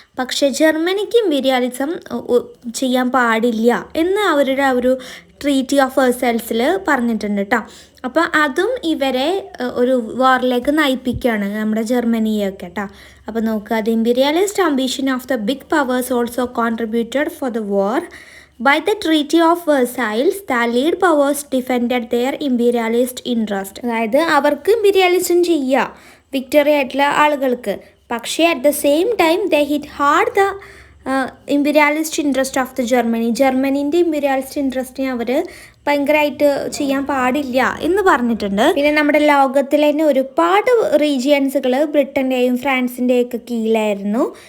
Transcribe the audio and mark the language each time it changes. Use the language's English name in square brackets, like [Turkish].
[Malayalam] പക്ഷേ ജർമ്മനിക്ക് ഇമ്പീരിയാലിസം ചെയ്യാൻ പാടില്ല എന്ന് അവരുടെ ഒരു ട്രീറ്റി ഓഫ് വേഴ്സൈൽസിൽ പറഞ്ഞിട്ടുണ്ട് കേട്ടോ. അപ്പോൾ അതും ഇവരെ ഒരു വാറിലേക്ക് നയിപ്പിക്കുകയാണ്, നമ്മുടെ ജർമ്മനിയൊക്കെ കേട്ടോ. അപ്പോൾ നോക്കുക, [English] The imperialist ambition of the big powers also contributed for the war. By the Treaty of Versailles, the lead powers defended their imperialist interest. [Malayalam] അതായത് അവർക്ക് ഇമ്പീരിയലിസം ചെയ്യാം വിക്ടറി ആയിട്ടുള്ള ആളുകൾക്ക്, പക്ഷേ [English] At the same time they hit hard the imperialist interest of the Germany. [Malayalam] ജർമ്മനീൻ്റെ imperialist ഇൻട്രസ്റ്റിനെ അവർ ഭയങ്കരമായിട്ട് ചെയ്യാൻ പാടില്ല എന്ന് പറഞ്ഞിട്ടുണ്ട്. പിന്നെ നമ്മുടെ ലോകത്തിലെ തന്നെ ഒരുപാട് റീജിയൻസുകൾ ബ്രിട്ടൻ്റെയും ഫ്രാൻസിൻ്റെയും ഒക്കെ കീഴിലായിരുന്നു.